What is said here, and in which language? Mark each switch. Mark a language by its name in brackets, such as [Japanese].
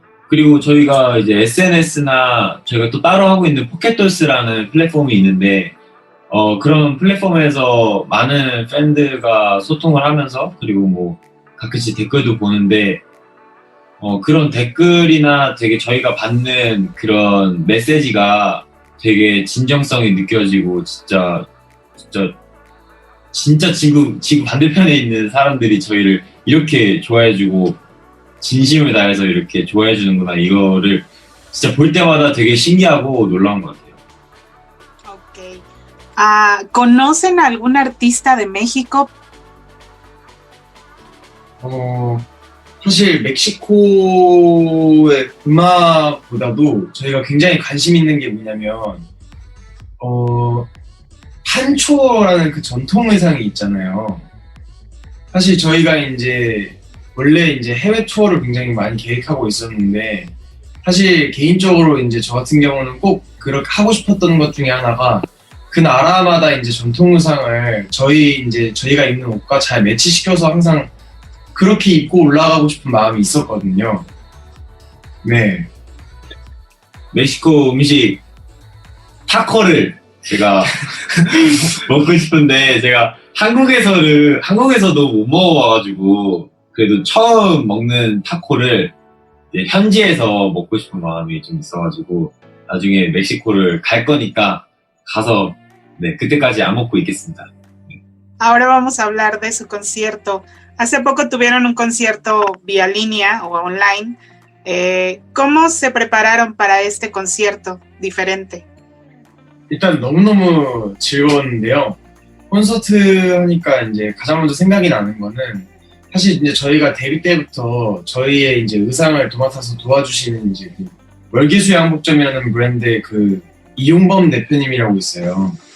[Korean] 그리고 저희가 이제 SNS나 저희가 또 따로 하고 있는 포켓돌스라는 플랫폼이 있는데, 그런 플랫폼에서 많은 팬들과 소통을 하면서, 그리고 뭐 가끔씩 댓글도 보는데, 그런 댓글이나 되게 저희가 받는 그런 메시지가 되게 진정성이 느껴지고, 진짜 지구 반대편에 있는 사람들이 저희를 이렇게 좋아해주고, 진심을 다해서 이렇게 좋아해주는구나. 이거를 진짜 볼 때마다 되게 신기하고 놀라운 것 같아요. [Spanish] Ok. ¿Conocen algún artista de México? [Korean] 사실 멕시코의 음악보다도 저희가 굉장히 관심 있는 게 뭐냐면 판초라는 그 전통 의상이 있잖아요. 사실 저희가 원래 해외 투어를 굉장히 많이 계획하고 있었는데, 사실 개인적으로 저 같은 경우는 꼭 그렇게 하고 싶었던 것 중에 하나가 그 나라마다 전통 의상을 저희가 입는 옷과 잘 매치시켜서 항상 그렇게 입고 올라가고 싶은 마음이 있었거든요. 네. 멕시코 음식 타코를 제가 먹고 싶은데, 제가 한국에서도 못 먹어봐가지고, 그래도 처음 먹는 타코를 이제 현지에서 먹고 싶은 마음이 좀 있어가지고, 나중에 멕시코를 갈 거니까 가서 그때까지 안 먹고 있겠습니다. [Spanish] Ahora vamos a hablar de su concierto. Hace poco tuvieron un concierto vía línea o online. ¿Cómo se prepararon para este concierto diferente? [Korean] 일단 너무너무 즐거웠는데요. 콘서트 하니까 가장 먼저 생각이 나는 거는, 사실 저희가 데뷔 때부터 저희의 의상을 도맡아서 도와주시는 그 월계수 양복점이라는 브랜드의 그 이용범 대표님이라고 있어요.